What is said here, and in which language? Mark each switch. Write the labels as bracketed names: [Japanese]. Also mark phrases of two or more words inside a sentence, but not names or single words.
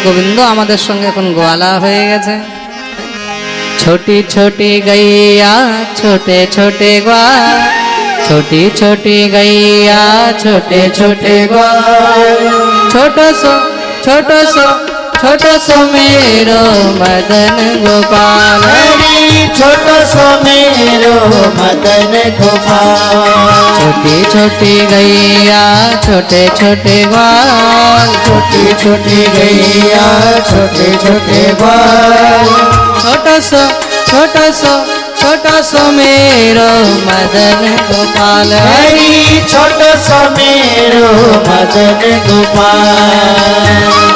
[Bangla] গোবিন্দ আমাদের সঙ্গে এখন গোয়ালা হয়ে গেছে। [Hindi] छोटी छोटी गैया छोटे छोटे ग्वाल, छोटी छोटी गैया छोटे छोटे ग्वाल, छोटा सो छोटा सो छोटा सो मेरो मदन गोपाल। छोटा सो मेरो मदन गोपाल। छोटी छोटी गैया छोटे छोटे ग्वाल, छोटी छोटी गैया छोटे छोटे ग्वाल, छोटा सो छोटा सो छोटा सो मेरो मदन गोपाल। हरी छोट सो मेरो मदन गोपाल।